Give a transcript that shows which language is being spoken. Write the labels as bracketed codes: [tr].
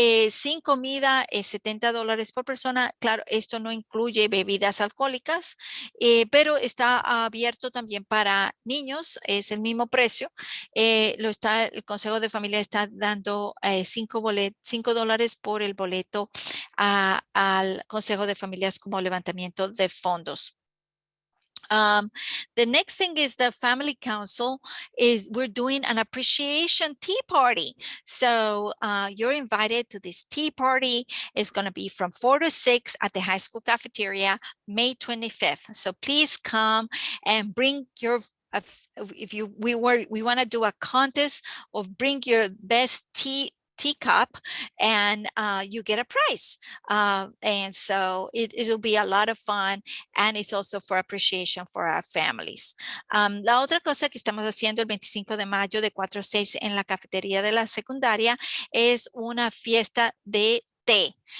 [es] Sin comida es $70 por persona. Claro, esto no incluye bebidas alcohólicas, pero está abierto también para niños. Es el mismo precio. El Consejo de Familia está dando $5 por el boleto al Consejo de Familias como levantamiento de fondos. [en] The next thing is the family council is we're doing an appreciation tea party. So you're invited to this tea party. It's going to be from 4 to 6 at the high school cafeteria, May 25th. So please come and bring your if you we want to do a contest of bring your best teacup and you get a prize. And so it'll be a lot of fun. And it's also for appreciation for our families. [es] La otra cosa que estamos haciendo el 25 de mayo de 4 a 6 en la cafetería de la secundaria es una fiesta de té.